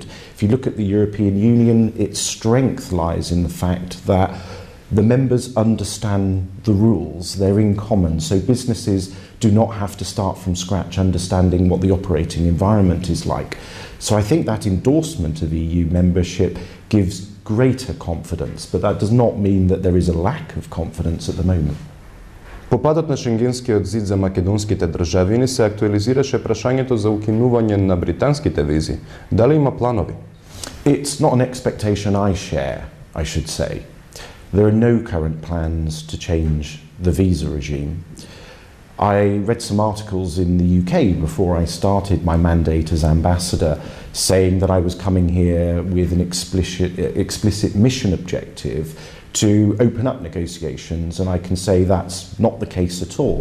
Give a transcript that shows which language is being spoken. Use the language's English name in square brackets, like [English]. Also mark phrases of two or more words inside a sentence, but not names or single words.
[English] If you look at the European Union, its strength lies in the fact that the members understand the rules, they're in common, so businesses do not have to start from scratch understanding what the operating environment is like. So I think that endorsement of EU membership gives greater confidence, but that does not mean that there is a lack of confidence at the moment. [Macedonian] По падот на Шенгенскиот зид за македонските државини се актуализираше прашањето за укинување на британските визи. Дали има планови? [English] It's not an expectation I share, I should say. There are no current plans to change the visa regime. I read some articles in the UK before I started my mandate as ambassador saying that I was coming here with an explicit mission objective to open up negotiations, and I can say that's not the case at all.